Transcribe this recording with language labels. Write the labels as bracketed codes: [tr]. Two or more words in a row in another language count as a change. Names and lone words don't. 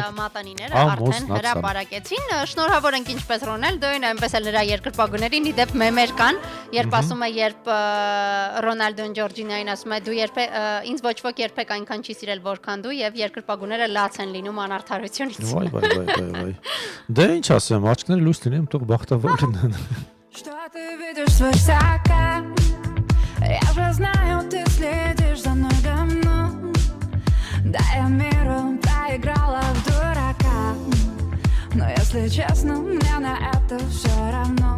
[hy] մատանիները արդեն հրապարակեցին։ Շնորհավոր ենք ինչպես Ռոնալդոին, այնպես էլ նրա երկրպագուներին, իդեպ մեմեր կան, երբ ասում է, երբ Ռոնալդոն Ջորջինային ասում է, դու ինձ ոչ ոք երբեք այնքան չի սիրել, որքան դու, եւ երկրպագուները լաց են լինում անարդարությունից։ Վայ։ Դե ինչ ասեմ, աչքները լույս լինեն, թող բախտավոր լինեն։ [ru] Что ты видишь свысока? Я же знаю, ты следишь за мной давно. Да, я миру проиграла в дурака. Но если честно, мне на это все равно.